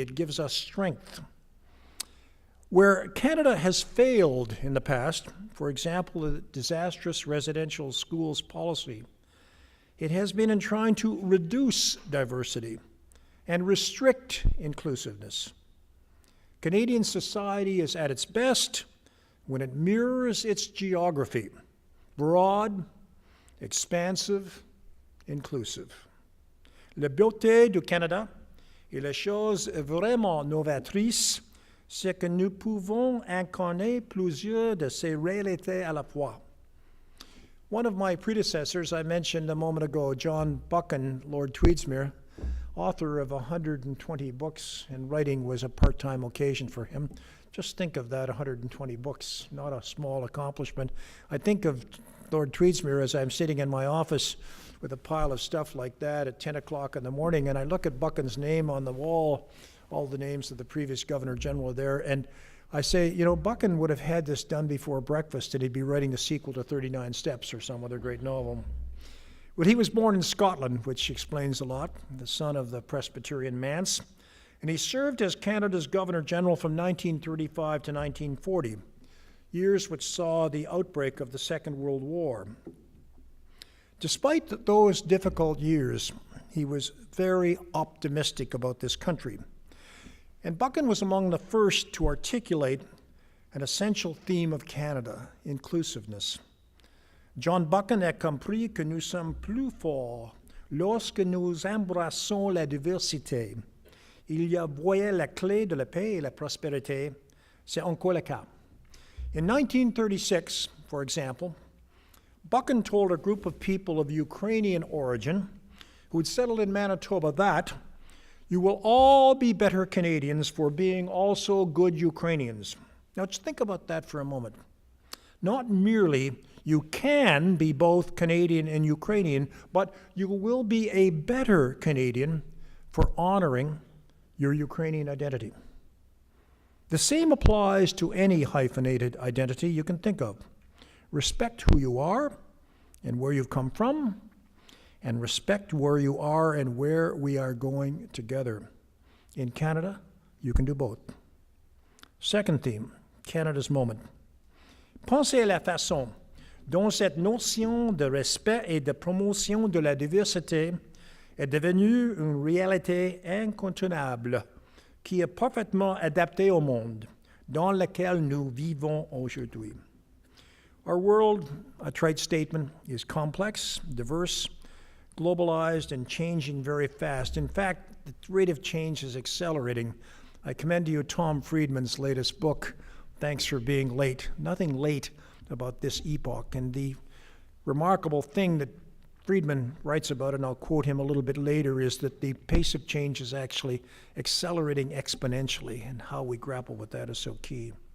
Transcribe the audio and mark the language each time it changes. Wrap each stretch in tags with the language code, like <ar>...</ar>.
<en>It gives us strength. Where Canada has failed in the past, for example, the disastrous residential schools policy, it has been in trying to reduce diversity and restrict inclusiveness. Canadian society is at its best when it mirrors its geography, broad, expansive, inclusive.</en> <fr>La beauté du Canada et la chose vraiment novatrice, c'est que nous pouvons incarner plusieurs de ces réalités à la fois.</fr> <en>One of my predecessors, I mentioned a moment ago, John Buchan, Lord Tweedsmuir, author of 120 books, and writing was a part-time occasion for him. Just think of that, 120 books, not a small accomplishment. I think of Lord Tweedsmuir as I'm sitting in my office with a pile of stuff like that at 10 o'clock in the morning, and I look at Buchan's name on the wall, all the names of the previous Governor General there, and I say, you know, Buchan would have had this done before breakfast, and he'd be writing the sequel to 39 Steps or some other great novel. Well, he was born in Scotland, which explains a lot, the son of the Presbyterian manse, and he served as Canada's Governor General from 1935 to 1940, years which saw the outbreak of the Second World War. Despite those difficult years, he was very optimistic about this country. And Buchan was among the first to articulate an essential theme of Canada, inclusiveness.</en> <fr>John Buchan a compris que nous sommes plus forts lorsque nous embrassons la diversité. Il y a voyait la clé de la paix et la prospérité. C'est encore le cas.</fr> <en>In 1936, for example, Buchan told a group of people of Ukrainian origin who had settled in Manitoba that you will all be better Canadians for being also good Ukrainians. Now just think about that for a moment. Not merely you can be both Canadian and Ukrainian, but you will be a better Canadian for honoring your Ukrainian identity. The same applies to any hyphenated identity you can think of. Respect who you are and where you've come from, and respect where you are and where we are going together. In Canada, you can do both. Second theme, Canada's moment.</en> <fr>Pensez à la façon dont cette notion de respect et de promotion de la diversité est devenue une réalité incontournable qui est parfaitement adaptée au monde dans lequel nous vivons aujourd'hui.</fr> <en>Our world, a trite statement, is complex, diverse, globalized, and changing very fast. In fact, the rate of change is accelerating. I commend to you Tom Friedman's latest book, Thanks for Being Late. Nothing late about this epoch. And the remarkable thing that Friedman writes about, and I'll quote him a little bit later, is that the pace of change is actually accelerating exponentially, and how we grapple with that is so key.</en>